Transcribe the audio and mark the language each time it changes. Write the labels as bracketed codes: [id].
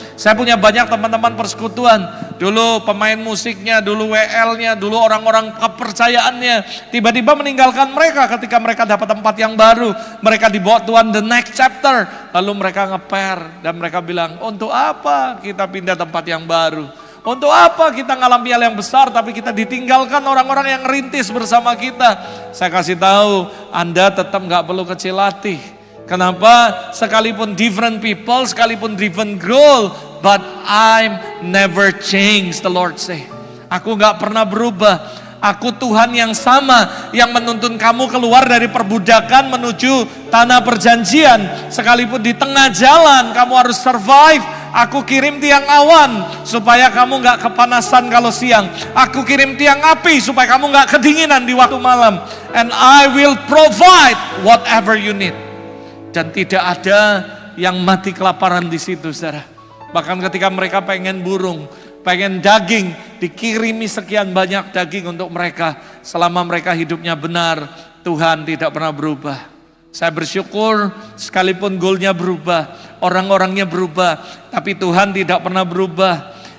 [id] Saya punya banyak teman-teman persekutuan, dulu pemain musiknya, dulu WL-nya, dulu orang-orang kepercayaannya, tiba-tiba meninggalkan mereka ketika mereka dapat tempat yang baru. Mereka dibawa Tuhan [en] the next chapter, [id] lalu mereka ngeper dan mereka bilang, untuk apa kita pindah tempat yang baru? Untuk apa kita ngalami hal yang besar tapi kita ditinggalkan orang-orang yang rintis bersama kita? Saya kasih tahu, Anda tetap gak perlu kecil hati. Kenapa? Sekalipun [en] different people, [id] sekalipun [en] different goal, but I'm never changed, the Lord say. [id] Aku gak pernah berubah. Aku Tuhan yang sama yang menuntun kamu keluar dari perbudakan menuju tanah perjanjian. Sekalipun di tengah jalan kamu harus survive, aku kirim tiang awan supaya kamu gak kepanasan kalau siang. Aku kirim tiang api supaya kamu gak kedinginan di waktu malam. [en] And I will provide whatever you need. [id] Dan tidak ada yang mati kelaparan di situ, saudara. Bahkan ketika mereka pengen burung, pengen daging, dikirimi sekian banyak daging untuk mereka. Selama mereka hidupnya benar, Tuhan tidak pernah berubah. Saya bersyukur sekalipun goalnya berubah, orang-orangnya berubah, tapi Tuhan tidak pernah berubah.